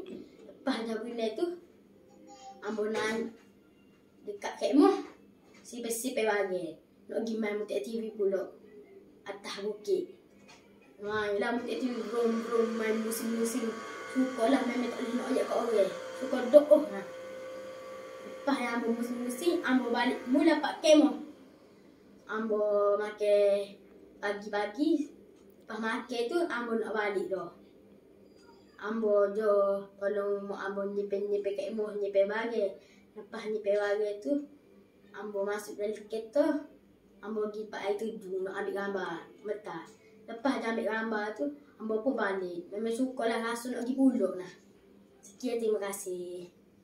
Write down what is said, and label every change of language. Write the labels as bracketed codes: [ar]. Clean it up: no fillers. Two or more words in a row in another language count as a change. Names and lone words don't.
[ms] Lepas dah berenang tu, ambo naik dekat kemah, sipai-sipai bagi. Nak pergi main mutik TV pula atas bukit. Main lah mutik TV, brom-brom main musim-musim. Suka lah memang tak boleh nak ajak kat orang. Suka do'oh lah. Lepas yang ambo musim-musim, ambo balik mula pak kemah. Ambo makan pagi-pagi. Lepas makan tu, ambo nak balik dah. Ambo jo, kalau ambo nyepek-nyepek kemah, nyepek bagi. Lepas nyepek bagi tu, ambo masuk dalam kereta. Ambo pergi pak air terjun nak ambil gambar. Betah. Lepas dah ambil gambar tu, ambo pun balik. Memang suka lah rasa nak pergi pulau lah. Sekian, terima kasih.